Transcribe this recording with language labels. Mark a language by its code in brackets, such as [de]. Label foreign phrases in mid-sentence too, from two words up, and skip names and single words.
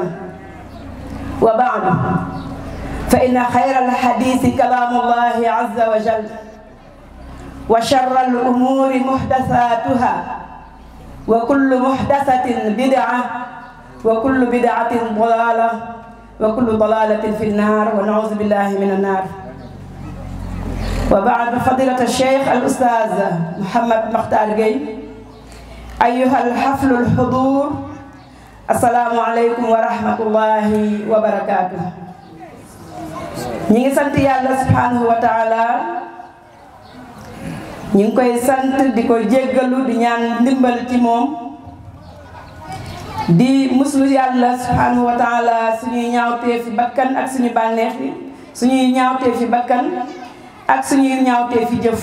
[ar] وبعد، فإن خير الحديث كلام الله عز وجل، وشر الأمور محدثاتها، وكل محدثة بدعة، وكل بدعة ضلالة، وكل ضلالة في النار، ونعوذ بالله من النار. وبعد، فضيلة الشيخ الأستاذ محمد مختار جاي، أيها الحفل الحضور، السلام عليكم ورحمة الله وبركاته. [wo] ñi ngi sant yàlla [ar] سبحانه وتعالى, [wo] ñi ngi koy sant di ko jéggalu di ñaan ndimbal ci moom, di muslu yàlla [ar] سبحانه وتعالى [wo] suñuy ñaawtee fi bakkan ak suñu bànneex yi, suñuy ñaawtee fi bakkan ak suñuy ñaawtee fi jëf.